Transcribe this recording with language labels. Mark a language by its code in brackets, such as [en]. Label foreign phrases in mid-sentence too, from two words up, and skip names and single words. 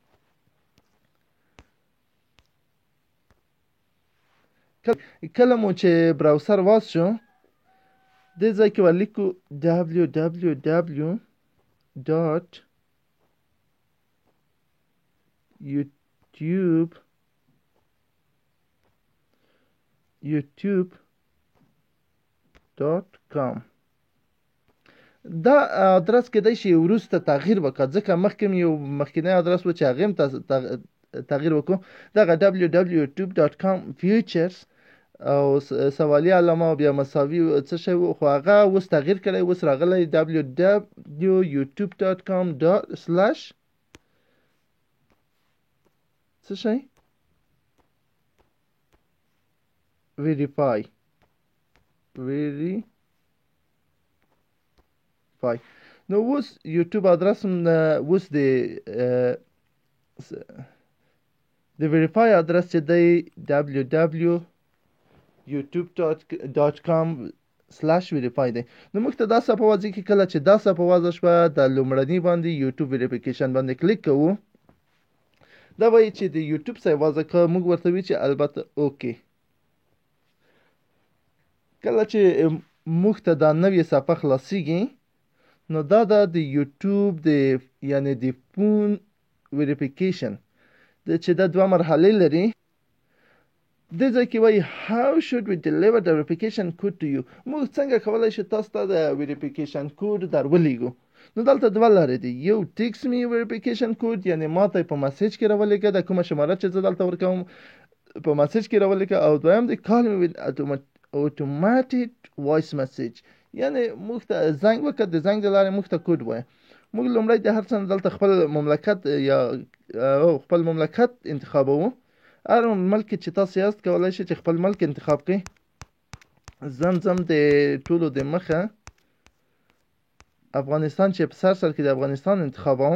[ps] کله مو چې براوسر واز شو دې ځای کې ورلیکو www.youtube.com. دا ادرس کېدای شي وروسته تغییر وکړه ځکه مخکې یو مخکینی ادرس و چې هغې هم تغییر وکړو. دغه www.youtube.com features او سوالی علامه او بیا مساوي څه شی و خو هغه اوس تغییر کړی، اوس راغلی www.youtube.com/ څه شی verify. نو اوس یوټیوب ادرس هم اوس د ویریفای ادرس چې دی www.youtube.com/verify دی. نو موږ ته دا صفحه وځي کې کله چې دا صفحه وځه شوه د لومړني باندې یوټیوب ویریفیکیشن باندې کلیک کوو دا وایي چې د یوټیوب ځای وضع که موږ ورته وایو چې البته اوکې. کله چې موږ ته دا نوې صفحه خلاصیږي نو دا د یوټیوب یعنې د فون ویریفیکیشن چې دا 2 مرحلې لري. دې ځای کې وایي [en] how should we deliver the verification code to you. [ps] موږ څنګه کولی شو تاسو ته د ویریفیکیشن کوډ در ولېږو. نو دلته 2 لارې دي. یو [en] text me verification code [ps] یعنې ما ته په مسیج کې راولېږه د کومه شماره چې زه دلته ورکوم په مسیج کې راولېږه. او دویم د [en] call me with automated voice message [ps] یعنې موږ ته زنګ وکړه د زنګ د لارې موږ ته کوډ وایه. موږ لومړی د هر څه نه دلته خپل مملکت انتخابوو. هر ملک چې تاسو یاست کولی شئ چې خپل ملک انتخاب کړئ. زم د ټولو د مخه افغانستان چې په سر کې د افغانستان انتخابوم.